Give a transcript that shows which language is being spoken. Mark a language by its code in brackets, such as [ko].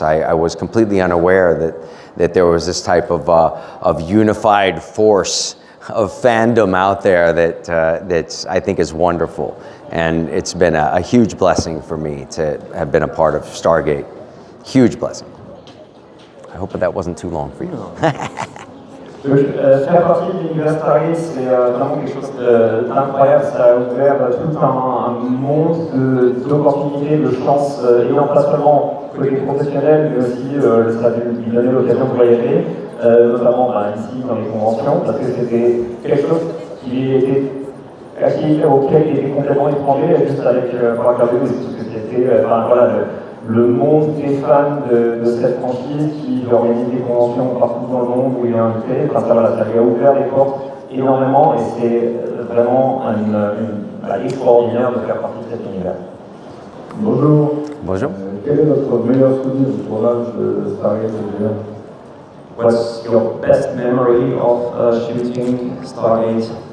[en] I was completely unaware that there was this type of unified force of fandom out there that I think is wonderful. And it's been a huge blessing for me to have been a part of Stargate. Huge blessing. I hope that wasn't too long for you. [fr] Faire partie de l'univers Stargate, c'est vraiment quelque chose d'incroyable. Ça a ouvert tout un monde d'opportunités, de chances, ayant pas seulement côté professionnel, mais aussi ça a lui donner l'occasion de voyager, notamment ici dans les conventions, parce que c'était quelque chose auquel il était complètement étranger, juste avec Parker Lewis, parce que c'était le monde des fans de cette franchise qui organise des conventions partout dans le monde où il est invité. Ça lui a ouvert les portes énormément et c'est vraiment extraordinaire de faire partie de cet univers. Bonjour. Bonjour. Quel est votre meilleur souvenir du tournage de Stargate? [en] What's your best memory of shooting Stargate?